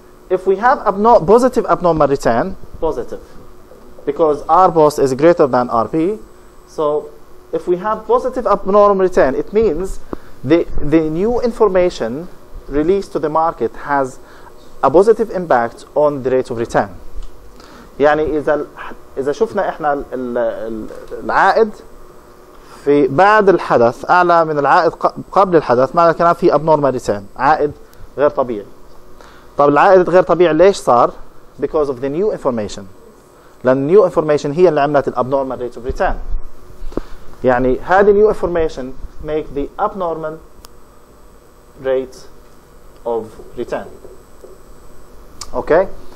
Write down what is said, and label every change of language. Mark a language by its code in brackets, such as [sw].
[en] If we have positive abnormal return, positive, because R post is greater than RP, so if we have positive abnormal return, it means the new information released to the market has a positive impact on the rate of return. [ar] يعني إذا شفنا إحنا العائد في بعد الحدث أعلى من العائد قبل الحدث، معنى الكلام في abnormal return، عائد غير طبيعي. طب العائد غير طبيعي ليش صار؟ [en] Because of the new information. [ar] لأن [en] new information [ar] هي اللي عملت [en] abnormal rate of return. [ar] يعني هذه [en] new information make the abnormal rate of return. Okay?